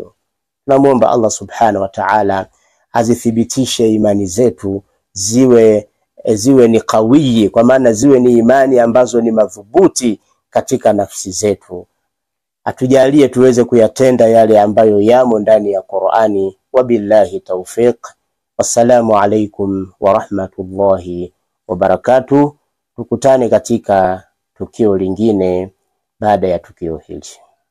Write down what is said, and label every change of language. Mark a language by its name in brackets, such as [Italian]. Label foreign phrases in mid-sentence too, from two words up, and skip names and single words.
[Swahili] Tunamuomba Allah [Arabic] سبحانه وتعالى [Swahili] azithibitishe imani zetu ziwe ni kawiyi, kwa maana ziwe ni imani ambazo ni madhubuti katika nafsi zetu. Atujalie tuweze kuyatenda yale ambayo yamo ndani ya Qur'ani. [Arabic] وبالله التوفيق. والسلام عليكم ورحمة الله وبركاته. [Swahili] Tukutane katika tukio lingine baada ya tukio hili.